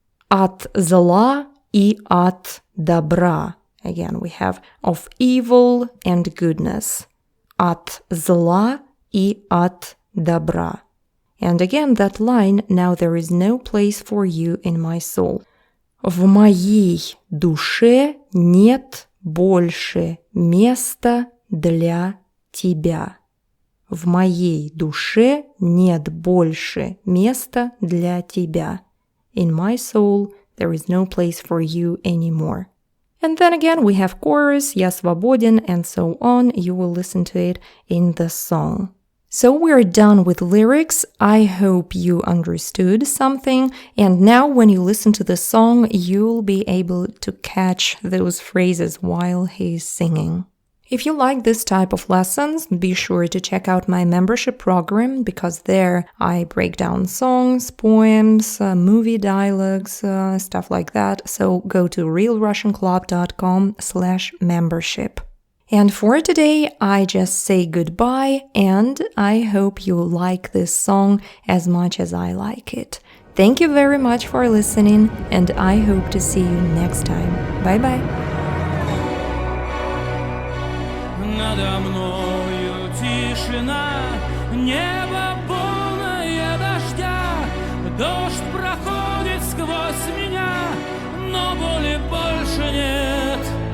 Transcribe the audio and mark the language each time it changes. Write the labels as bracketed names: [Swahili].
[Russian] От зла и от добра. [English] Again, we have of evil and goodness. [Russian] От зла и от добра. [English] And again, that line, now there is no place for you in my soul. [Russian] В моей душе нет больше места для тебя. В моей душе нет больше места для тебя. [English] In my soul, there is no place for you anymore. And then again, we have chorus, [Russian] я свободен, [English] and so on. You will listen to it in the song. So we're done with lyrics. I hope you understood something. And now when you listen to the song, you'll be able to catch those phrases while he's singing. If you like this type of lessons, be sure to check out my membership program, because there I break down songs, poems, movie dialogues, stuff like that. So go to realrussianclub.com/membership. And for today, I just say goodbye, and I hope you like this song as much as I like it. Thank you very much for listening, and I hope to see you next time. Bye-bye. [Russian] Надо мною тишина, небо полное дождя, дождь проходит сквозь меня, но боли больше нет.